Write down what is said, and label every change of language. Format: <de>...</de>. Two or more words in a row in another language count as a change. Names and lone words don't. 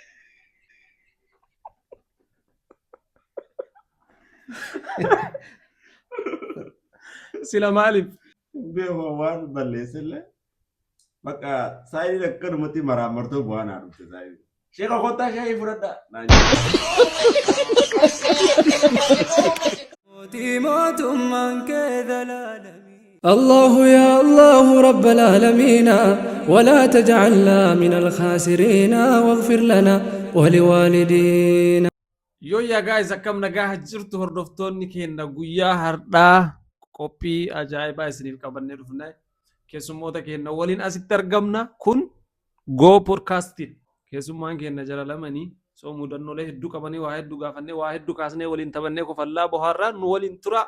<om>Sila maaliif? Beeku waan balleessillee. Bakka saayinii akkanumatti maraamartoo bu'aa naa dhufte saayinii. Sheeka kottaa shaayii fudhadhaa.</om> <ar>الله يا الله رب العالمين ولا تجعلنا من الخاسرين واغفر لنا ولوالدينا.</ar> <om>يا guys akkam nagaa jirtu hordoftoonni keenya guyyaa har'aa qophii ajaa'ibaa isiniif qabannee dhufna. Keessummoota keenya waliin asitti argamna kun Go Podcasting. Keessummaan keenya jara lamanii soo mudannoolee hedduu qabanii waa hedduu gaafannee waa hedduu kaasnee waliin taphannee kofallaa bohaarraa nu waliin tura.</om>